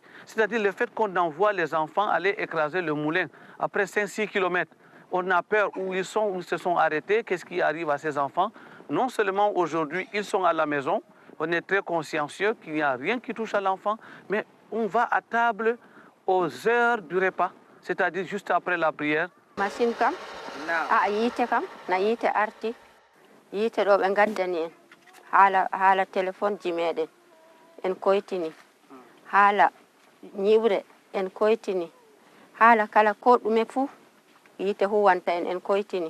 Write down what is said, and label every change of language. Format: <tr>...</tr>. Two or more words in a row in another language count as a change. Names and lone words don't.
<fr>C'est-à-dire le fait qu'on envoie les enfants aller écraser le moulin après 5-6 km. On a peur où ils se sont arrêtés, qu'est-ce qui arrive à ces enfants. Non seulement aujourd'hui, ils sont à la maison, on est très consciencieux qu'il n'y a rien qui touche à l'enfant, mais on va à table aux heures du repas, c'est-à-dire juste après la prière.</fr> <ff>Machine kam, yite kam, na yite arti, yite ɗo ɓe gaddani en haala téléphone ji meɗen en koytini, haala ñiɓre en koytini, haala kala ko ɗume fuu yite huwanta en koytini.</ff>